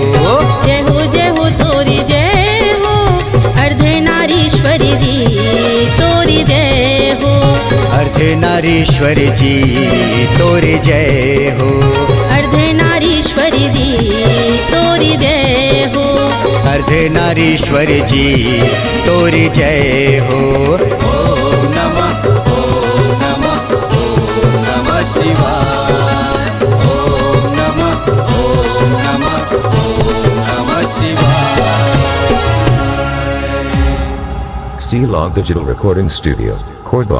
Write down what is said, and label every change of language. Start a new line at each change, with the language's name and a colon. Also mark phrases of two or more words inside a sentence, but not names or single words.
Bhojpuri: जय हो तोरी जय हो अर्धनारीश्वरी जी तोरी जय हो। अर्धनारीश्वर जी तोरे जय हो, अर्धनारीश्वरी जी तोरी जय हो। अर्धनारीश्वर जी तोरे जय हो।
Sanskrit: ओम नमः शिवाय, ओम नमः शिवाय।
English: C-Log Digital Recording Studio, Cordoba.